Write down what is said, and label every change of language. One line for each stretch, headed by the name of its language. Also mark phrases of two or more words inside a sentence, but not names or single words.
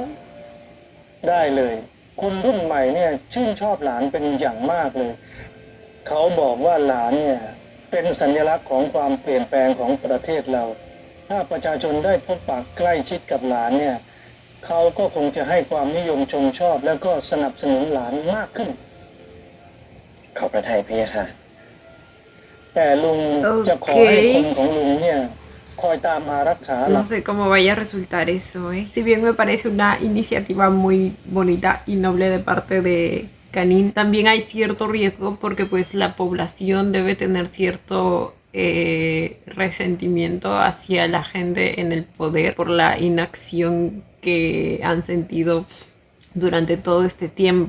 Thai: ได้เลย คนรุ่นใหม่เนี่ยชื่นชอบหลานเป็นอย่างมากเลย เขาบอกว่าหลานเนี่ยเป็นสัญลักษณ์ของความเปลี่ยนแปลงของประเทศเรา ถ้าประชาชนได้พบปะใกล้ชิดกับหลานเนี่ยเขาก็คงจะให้ความนิยมชมชอบ แล้วก็สนับสนุนหลานมากขึ้น ขอบพระทัยพะยะค่ะ แต่ลุงจะขอให้คนของลุงเนี่ยคอยตามอารักขาหลั
Spanish: No
Thai: ก
Spanish: sé cómo vaya a resultar eso, ¿eh? Si bien me parece una iniciativa muy bonita y noble de parte de Canin, también hay cierto riesgo porque pues la población debe tener cierto resentimiento hacia la gente en el poder por la inacción que han sentido durante todo este tiempo.